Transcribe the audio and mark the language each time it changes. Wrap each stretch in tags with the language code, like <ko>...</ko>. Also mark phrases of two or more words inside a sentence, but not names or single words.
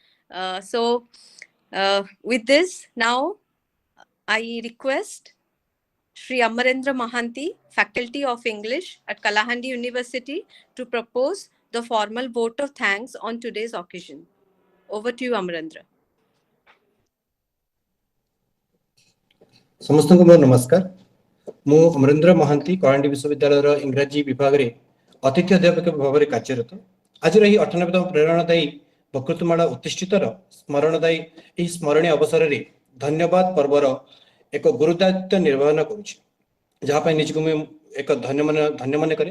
<en>With this, now I request Shri Amarendra Mahanti, Faculty of English at Kalahandi University, to propose the formal vote of thanks on today's occasion. Over to you, Amarendra.</en> <or>ସମସ୍ତଙ୍କୁ ମୋର ନମସ୍କାର। ମୁଁ ଅମରେନ୍ଦ୍ର ମହାନ୍ତି କଳାହାଣ୍ଡି ବିଶ୍ୱବିଦ୍ୟାଳୟର ଇଂରାଜୀ ବିଭାଗରେ ଅତିଥି ଅଧ୍ୟାପକ ଭାବରେ କାର୍ଯ୍ୟରତ। ଆଜିର ଏହି 98ତମ ପ୍ରେରଣାଦାୟୀ ବକ୍ତୃତାମାଳା ଉତ୍ତିଷ୍ଠିତର ସ୍ମରଣଦାୟୀ ଏହି ସ୍ମରଣୀୟ ଅବସରରେ ଧନ୍ୟବାଦ ପର୍ବର ଏକ ଗୁରୁଦାୟିତ୍ୱ ନିର୍ବାହନ କରୁଛି, ଯାହା ପାଇଁ ନିଜକୁ ମୁଁ ଏକ ଧନ୍ୟ ମନେ କରେ।</or>